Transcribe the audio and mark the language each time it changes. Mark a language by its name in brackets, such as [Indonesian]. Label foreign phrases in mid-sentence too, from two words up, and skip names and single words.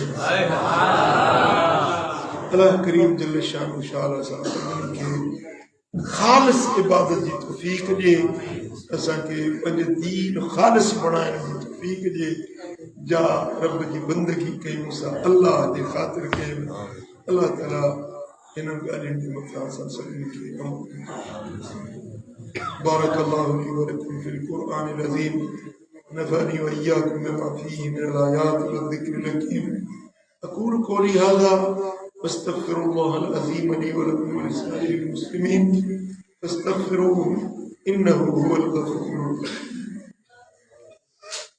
[Sindhi] अल्लाह करीम [Arabic] جل شأنه [Sindhi] शाला साहब खे ख़ालिस इबादत जी तौफ़ीक़ ॾिए असांखे पंहिंजे दीन ख़ालिस बणाइण जी तौफ़ीक़ ॾिए जा रब जी बंदगी कयूं असां अल्लाह जे ख़ातिर कयूं अल्लाह ताला हिननि ॻाल्हियुनि जे मथां असां सभिनी खे [Arabic] بارك الله لي ولكم في القرآن العظيم ونفعني وإياكم بما فيه من الآيات والذكر الحكيم أقول قولي هذا وأستغفر الله العظيم لي ولكم ولسائر المسلمين فاستغفروه إنه هو الغفور الرحيم